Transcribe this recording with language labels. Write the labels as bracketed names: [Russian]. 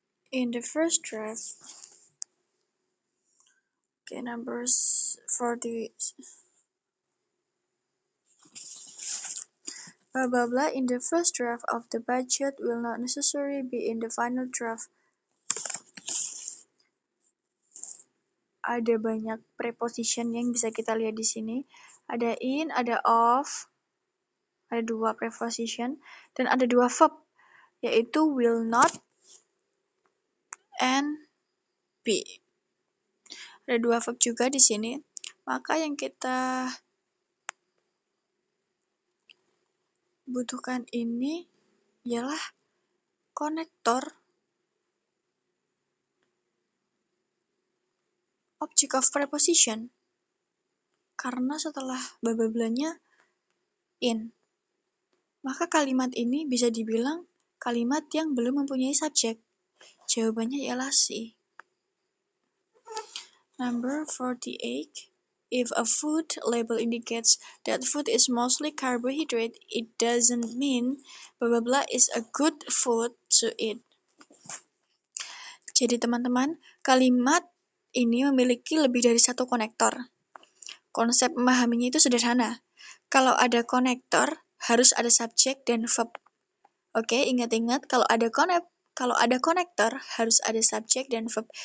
[English] In the first draft. Okay, numbers 40. blah blah blah in the first draft of the budget will not necessarily be in the final draft. [Indonesian] Ada banyak preposition yang bisa kita lihat di sini. Ada in, ada of, ada 2 preposition, dan ada 2 verb, yaitu will not and be. Ada 2 verb juga di sini. Maka yang kita butuhkan ini ialah konektor object of preposition. Karena setelah bla-bla-blanya in, maka kalimat ini bisa dibilang kalimat yang belum mempunyai subjek. Jawabannya ialah C. [English] Number 48. If a food label indicates that food is mostly carbohydrate, it doesn't mean blah blah blah is a good food to eat. [Indonesian] Jadi teman-teman, kalimat ini memiliki lebih dari satu konektor. Konsep memahaminya itu sederhana. Kalau ada konektor, harus ada subjek dan verb. Oke, ingat-ingat kalau ada konektor, harus ada subjek dan verb.